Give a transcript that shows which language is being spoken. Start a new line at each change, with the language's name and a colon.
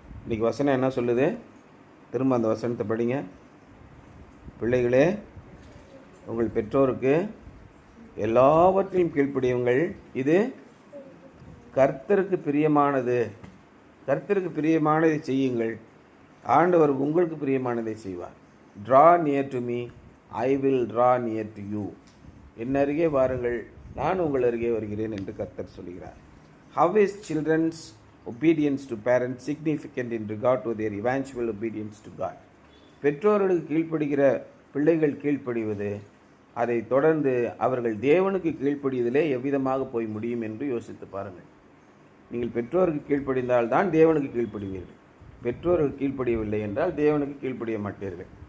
Tamil: இன்றைக்கி வசனம் என்ன சொல்லுது? திரும்ப அந்த வசனத்தை படிங்க. பிள்ளைகளே, உங்கள் பெற்றோருக்கு எல்லாவற்றையும் கீழ்ப்படியுங்கள், இது கர்த்தருக்கு பிரியமானது. கர்த்தருக்கு பிரியமானதை செய்யுங்கள், ஆண்டவர் உங்களுக்கு பிரியமானதை செய்வார்.
English: Draw near to me, I will draw near to you.
Tamil: என் அருகே வாருங்கள், நான் உங்கள் அருகே வருகிறேன் என்று கர்த்தர் சொல்கிறார்.
English: How is children's obedience to parents significant in regard to their eventual obedience to God?
Tamil: பெற்றோர்களுக்கு கீழ்ப்படுகிற பிள்ளைகள் கீழ்ப்படிவது, அதை தொடர்ந்து அவர்கள் தேவனுக்கு கீழ்ப்படிவதிலே எவ்விதமாக போய் முடியும் என்று யோசித்து பாருங்கள். நீங்கள் பெற்றோருக்கு கீழ்ப்படிந்தால் தான் தேவனுக்கு கீழ்ப்படிவீர்கள். பெற்றோருக்கு கீழ்ப்படியவில்லை என்றால் தேவனுக்கு கீழ்ப்படிய மாட்டீர்கள்.